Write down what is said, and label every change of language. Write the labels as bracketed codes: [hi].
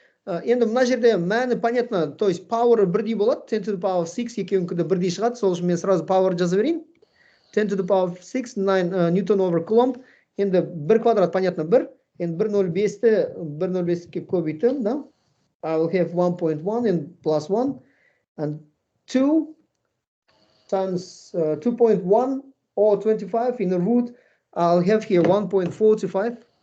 [kk] Енді мына жерде мәні [ru] понятно, то есть [kk] power бірдей болады, [en] 10 to the power 6 [kk] екеуінікі бірдей шығады, сол үшін мен [ru] сразу [kk] power жаза берейін. [en] 10 to the power 6, 9 Newton over Coulomb. [kk] Енді 1 квадрат [ru] понятно [kk] 1, енді 1,05-ке көбейтім, [ru] да? [en] I will have 1.1 and plus 1, and 2 times 2.1 or 25 in the root, I'll have here 1.45.